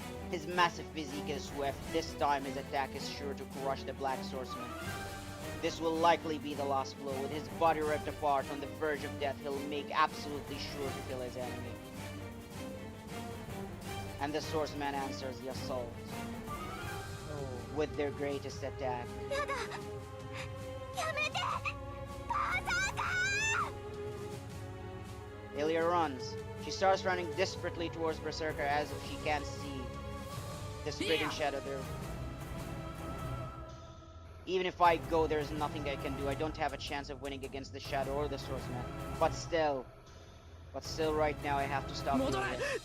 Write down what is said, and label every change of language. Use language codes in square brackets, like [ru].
[en] His massive physique is swift. This time his attack is sure to crush the Black Swordsman. This will likely be the last blow. With his body ripped apart on the verge of death, he'll make absolutely sure to kill his enemy. And the swordsman answers the assault with their greatest attack. [ja] やだやめてバーサーカー。 [en] Ilya runs. She starts running desperately towards Berserker as if she can't see the spitting shadow there. Even if I go, there's nothing I can do. I don't have a chance of winning against the shadow or the swordsman. But still right now I have to stop doing it.